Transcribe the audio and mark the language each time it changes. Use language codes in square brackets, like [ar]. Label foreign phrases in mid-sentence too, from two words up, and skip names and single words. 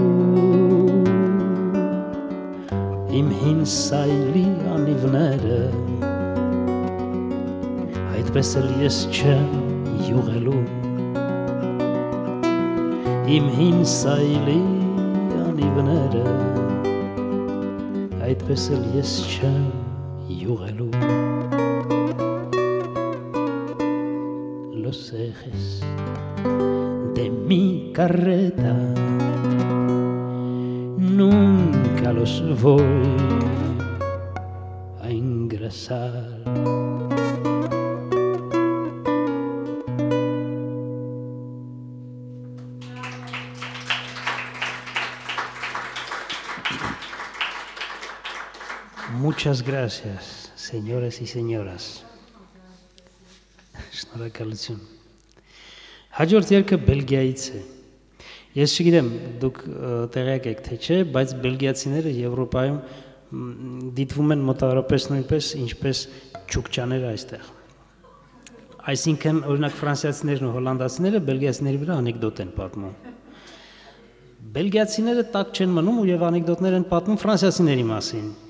[hy] Իմ հին սայլի անիվները այդպես էլ ես չեմ յուղելու, իմ հին սայլի անիվները այդպես էլ ես չեմ յուղելու։ [es] Los ejes de mi carreta nunca los voy a engrasar. Muchas gracias, señores y señoras. [hy] Շնորհակալություն։ Հաջորդ երգը Բելգիայից է։ Ես չգիտեմ, դուք տեղյակ եք թե չէ, բայց բելգիացիները Եվրոպայում դիտվում են մոտավորապես նույնպես ինչպես չուկչաները այստեղ։ Այսինքն, օրինակ ֆրանսիացիներն ու հոլանդացիները բելգիացիների վրա անեկդոտ են պատմում։ Բելգիացիները տակ չեն մնում ու եւ անեկդոտներ են պատմում ֆրանսիացիների մասին։